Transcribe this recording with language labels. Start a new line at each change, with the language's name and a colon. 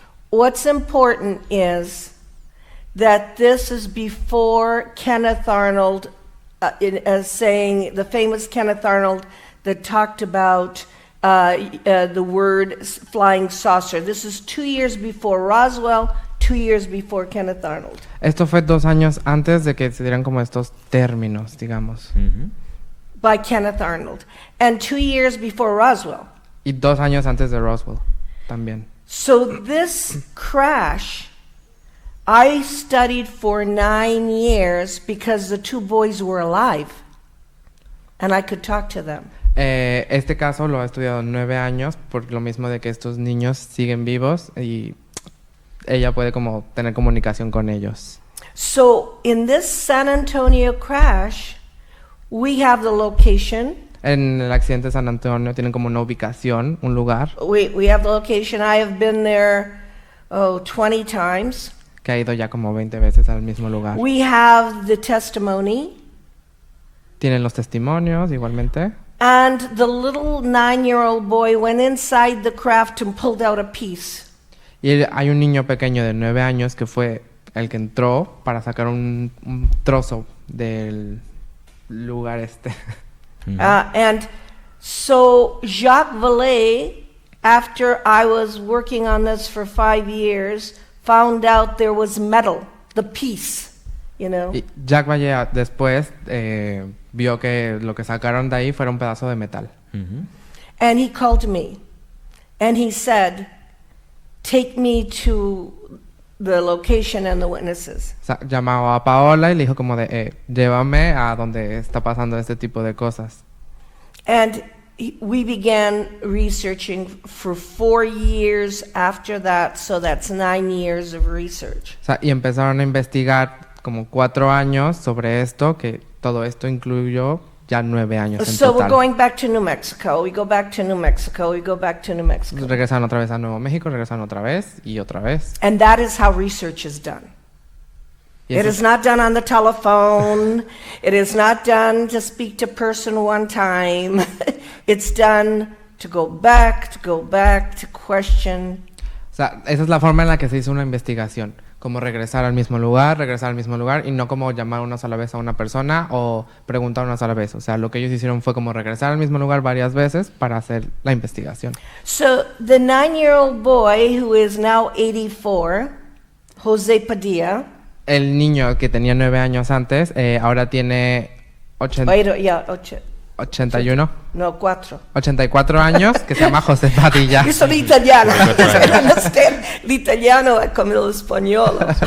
English: What's important is that this is before Kenneth Arnold, saying the famous Kenneth Arnold that talked about the word flying saucer. This is 2 years before Roswell, 2 years before Kenneth Arnold.
Spanish: Esto fue 2 años antes de que se dieran como estos términos, digamos.
English: By Kenneth Arnold. And 2 years before Roswell.
Spanish: Y 2 años antes de Roswell también.
English: So this crash, I studied for 9 years because the 2 boys were alive. And I could talk to them.
Spanish: Este caso lo he estudiado 9 años por lo mismo de que estos niños siguen vivos y ella puede como tener comunicación con ellos.
English: So in this San Antonio crash, we have the location.
Spanish: En el accidente de San Antonio tienen como una ubicación, un lugar.
English: We have the location. I have been there 20 times.
Spanish: Que ha ido ya como 20 veces al mismo lugar.
English: We have the testimony.
Spanish: Tienen los testimonios igualmente.
English: And the little 9-year-old boy went inside the craft and pulled out a piece.
Spanish: Y hay un niño pequeño de 9 años que fue el que entró para sacar un trozo del lugar este.
English: And so Jacques Vallée, after I was working on this for 5 years, found out there was metal, the piece, you know.
Spanish: Y Jacques Vallée después vio que lo que sacaron de ahí fuera un pedazo de metal.
English: And he called me, and he said, "Take me to the location and the witnesses."
Spanish: Llamó a Paola y le dijo como de, llévame a donde está pasando este tipo de cosas.
English: And we began researching for 4 years after that, so that's 9 years of research.
Spanish: Y empezaron a investigar como 4 años sobre esto, que todo esto incluyó ya 9 años en
English: So
Spanish: total.
English: we're going back to New Mexico. We go back to New Mexico. We go back to New Mexico.
Spanish: Regresaron otra vez a Nuevo México, regresaron otra vez y otra vez.
English: And that is how research is done.
Spanish: Y
English: It
Spanish: eso
English: is not done on the telephone. It is not done to speak to person one time. It's done to go back, to question.
Spanish: esa es la forma en la que se hizo una investigación. Como regresar al mismo lugar y no como llamar una sola vez a una persona o preguntar una sola vez. O sea, lo que ellos hicieron fue como regresar al mismo lugar varias veces para hacer la investigación.
English: So the 9-year-old boy who is now 84, Jose Padilla.
Spanish: El niño que tenía 9 años antes, ahora tiene 81. No, 4. 84 años, que se llama José Padilla.
Italian: Io sono italiana,
English: I understand
Italian: l'italiano è come lo spagnolo.